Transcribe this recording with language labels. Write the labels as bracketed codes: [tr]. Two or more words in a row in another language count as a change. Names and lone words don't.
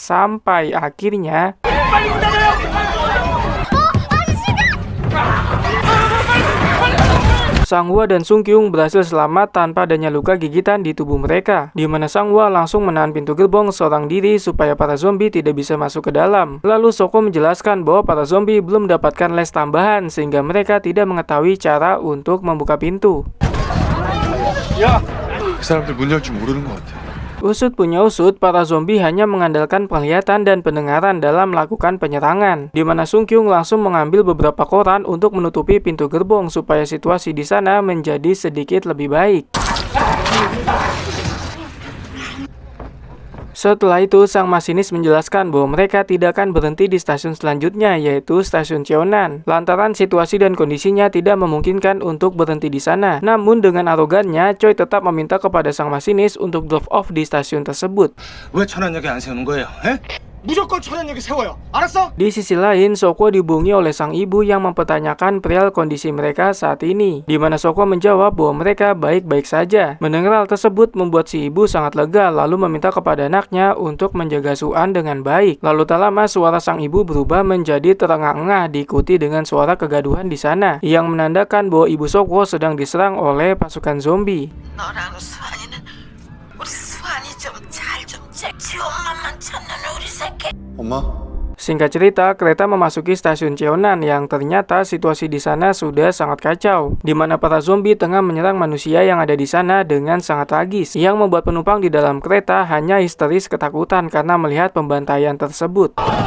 [id] Sampai akhirnya Sang Hwa dan Sung Kyung berhasil selamat tanpa adanya luka gigitan di tubuh mereka, di mana Sang Hwa langsung menahan pintu gerbong seorang diri supaya para zombie tidak bisa masuk ke dalam. Lalu Sokwo menjelaskan bahwa para zombie belum mendapatkan les tambahan sehingga mereka tidak mengetahui cara untuk membuka pintu. [ko] 그 사람들 문 열 줄 모르는 것 같아. [id] Usut punya usut, para zombie hanya mengandalkan penglihatan dan pendengaran dalam melakukan penyerangan, di mana Sung Kyung langsung mengambil beberapa koran untuk menutupi pintu gerbong supaya situasi di sana menjadi sedikit lebih baik. Setelah itu, sang masinis menjelaskan bahwa mereka tidak akan berhenti di stasiun selanjutnya, yaitu stasiun Cheonan, lantaran situasi dan kondisinya tidak memungkinkan untuk berhenti di sana. Namun dengan arogannya, Choi tetap meminta kepada sang masinis untuk [en] drop off [id] di stasiun tersebut. [ko] 왜 천안역에 안 세우는 거예요? 에? 무조건 천안역에 세워요. 알았어? [id] Di sisi lain, Sokwo dihubungi oleh sang ibu yang mempertanyakan perihal kondisi mereka saat ini, di mana Sokwo menjawab bahwa mereka baik-baik saja. Mendengar hal tersebut membuat si ibu sangat lega lalu meminta kepada anaknya untuk menjaga Suan dengan baik. Lalu tak lama suara sang ibu berubah menjadi terengah-engah diikuti dengan suara kegaduhan di sana, yang menandakan bahwa ibu Sokwo sedang diserang oleh pasukan zombie. [ko] 너랑 수환이는 우리 수환이 좀 잘 좀 지 엄마만 찾는 우리 새끼. 엄마? [id] Singkat cerita, kereta memasuki stasiun Cheonan yang ternyata situasi di sana sudah sangat kacau, di mana para zombie tengah menyerang manusia yang ada di sana dengan sangat tragis, yang membuat penumpang di dalam kereta hanya histeris ketakutan karena melihat pembantaian tersebut.